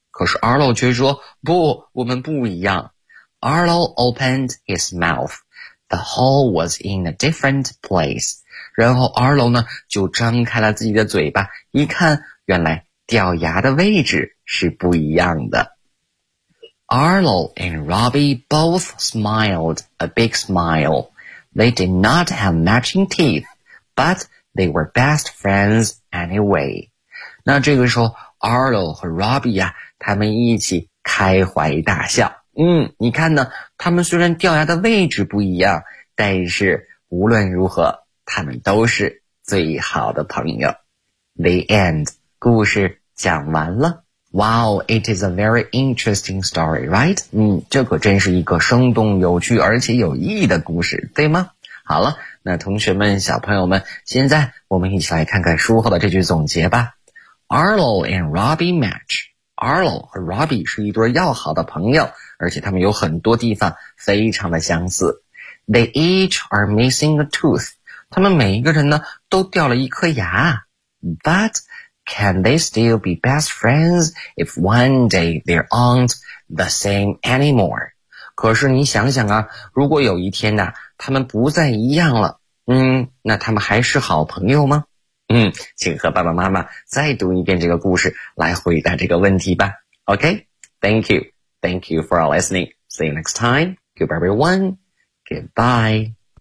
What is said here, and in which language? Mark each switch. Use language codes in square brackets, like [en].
[zh] 可是 Arlo 却说，不，我们不一样。 [en] Arlo opened his mouth. The hole was in a different place. [zh] 然后 Arlo 呢就张开了自己的嘴巴，一看原来掉牙的位置是不一样的。 [en] Arlo and Robbie both smiled a big smile. They did not have matching teeth, but they were best friends anyway. [zh] 那这个时候 Arlo 和 Robbie 啊他们一起开怀大笑。嗯，你看呢，他们虽然掉牙的位置不一样，但是无论如何他们都是最好的朋友。 [en] The end. [zh] 故事讲完了。 [en] Wow, it is a very interesting story, right? [zh] 嗯，这可真是一个生动有趣而且有意义的故事，对吗？好了，那同学们，小朋友们，现在我们一起来看看书后的这句总结吧。 [en] Arlo and Robbie match. [zh] Arlo 和 Robbie 是一对要好的朋友，而且他们有很多地方非常的相似。 [en] They each are missing a tooth. [zh] 他们每一个人呢，都掉了一颗牙。 [en] But Can they still be best friends if one day they aren't the same anymore? [zh] 可是你想想啊，如果有一天呢，他们不再一样了，那他们还是好朋友吗？请和爸爸妈妈再读一遍这个故事，来回答这个问题吧。 [en] Okay, thank you. Thank you for listening. See you next time. Goodbye, everyone. Goodbye.